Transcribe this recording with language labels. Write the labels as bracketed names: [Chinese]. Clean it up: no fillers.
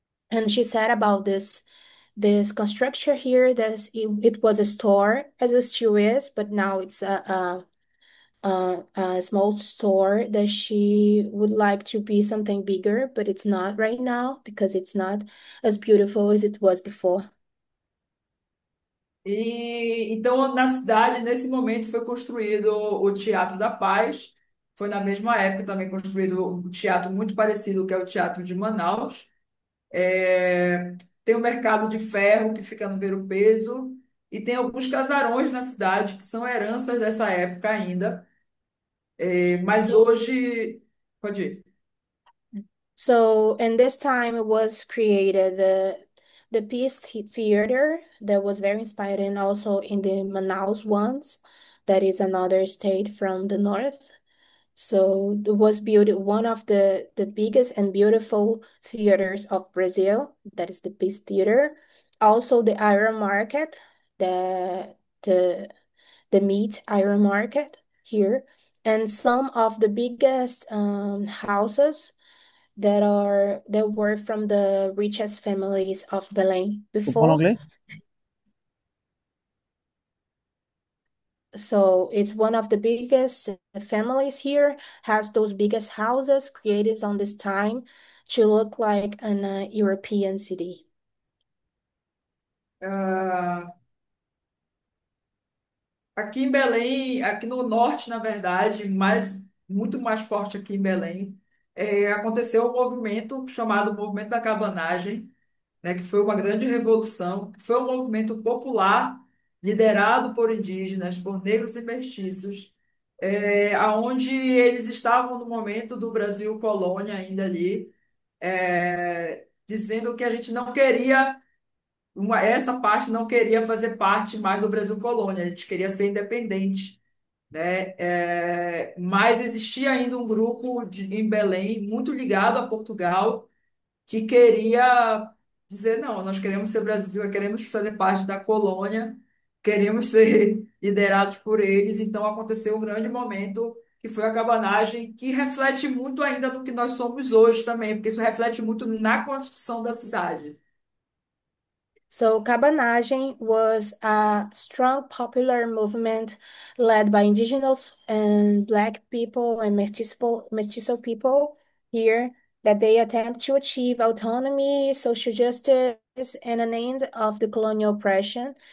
[English] And she said about this construction here that it was a store as it still is, but now it's a small store that she would like to be something bigger, but it's not right now because it's not as beautiful as it was before. [Portuguese] E então na cidade, nesse momento, foi construído o Teatro da Paz. Foi na mesma época também construído um teatro muito parecido, que é o Teatro de Manaus. Tem o Mercado de Ferro, que fica no Ver-o-Peso, e tem alguns casarões na cidade, que são heranças dessa época ainda. Mas [English] So, [Portuguese] hoje. Pode ir. [English] so in this time it was created the Theater that was very inspired and also in the Manaus ones, that is another state from the north. So it was built one of the biggest and beautiful theaters of Brazil. That is the Peace Theater. Also the Iron Market, the the the meat Iron Market here, and some of the biggest houses that were from the richest families of Belém [French] Tu parles [English] before. [French] anglais? [English] So it's one of the biggest families here, has those biggest houses created on this time to look like an European city. [Portuguese] Ah, aqui em Belém, aqui no norte, na verdade, muito mais forte aqui em Belém, aconteceu um movimento chamado Movimento da Cabanagem, né, que foi uma grande revolução, que foi um movimento popular liderado por indígenas, por negros e mestiços, aonde eles estavam no momento do Brasil colônia ainda ali, dizendo que a gente não queria essa parte não queria fazer parte mais do Brasil colônia, a gente queria ser independente, né? Mas existia ainda um grupo em Belém muito ligado a Portugal que queria dizer, não, nós queremos ser Brasil, queremos fazer parte da colônia, queremos ser liderados por eles. Então aconteceu um grande momento que foi a cabanagem, que reflete muito ainda do que nós somos hoje também, porque isso reflete muito na construção da cidade. [English] So cabanagem was a strong popular movement led by indigenous and black people and mestizo people here that they attempt to achieve autonomy, social justice, and an end of the colonial oppression.